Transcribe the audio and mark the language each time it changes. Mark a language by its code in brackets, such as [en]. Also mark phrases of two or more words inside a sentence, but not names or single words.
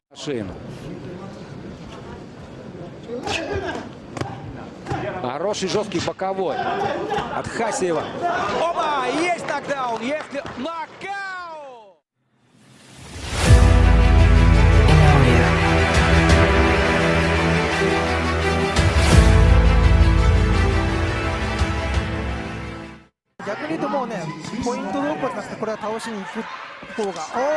[ru] Шин. Хороший жесткий боковой от Хасиева. Оба! Есть нокдаун! Есть нокаут! [ja] 逆に言うともうね、ポイントどころじゃなくてこれは倒しに行く方が。